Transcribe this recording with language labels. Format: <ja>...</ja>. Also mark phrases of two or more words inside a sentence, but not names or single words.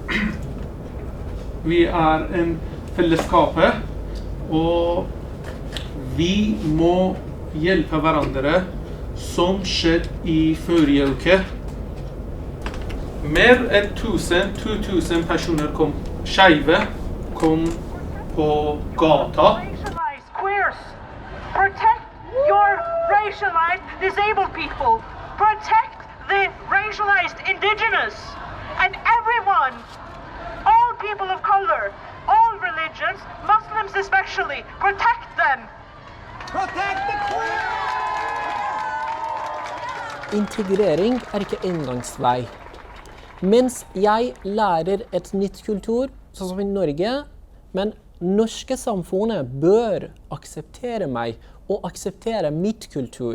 <no>Vi en fellesskap og vi må hjelpe hverandre som skjedde i forrige uke. Mer enn 2000 personer skeive kom på gata.</no> <en>Protect your racialized disabled people. Protect the racialized indigenous and everyone, all people of color, all religions, Muslims especially. Protect them. Protect the queer!</en> <no>Integrering ikke inngangsvei. Mens jeg lærer et nytt kultur, sånn som i Norge, men norske samfunnet bør akseptere meg og akseptere mitt kultur.</no>